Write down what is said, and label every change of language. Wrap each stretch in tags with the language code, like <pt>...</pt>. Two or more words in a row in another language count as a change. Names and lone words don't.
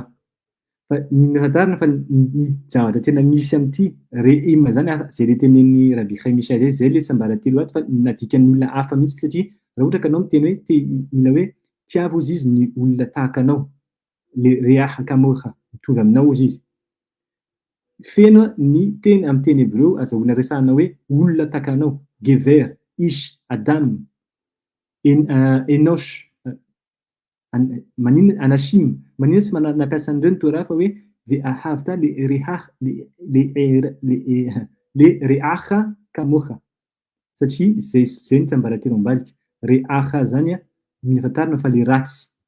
<mg>Fa ny hatarina fa ny zavatra tena misy amin'ity re'im zany zay le tenen'ny Rabbi Chaim Mishael zay le tsiambaratelo ato fa nadikan'ny olona hafa mihitsy satria raha ohatra ka anao miteny hoe tiavo izy izy ny olona tahaka anao, le</mg> <he>רעך כמוך,</he> <mg>mitovy aminao izy izy. Feno ny teny amin'ny teny hébreu azahoana resahana hoe olona tahaka anao,</mg> <he>גבר, איש, אדם, אנוש,</he> <mg>maninona anashim, maninona tsy nampiasa an'ireo ny Torah fa hoe</mg> <he>ואהבת ל רעך כמוך,</he> <mg>satria zay ny tsiambaratelo ambadika. Re'acha zany mila fantarina fa le ratsy.</mg>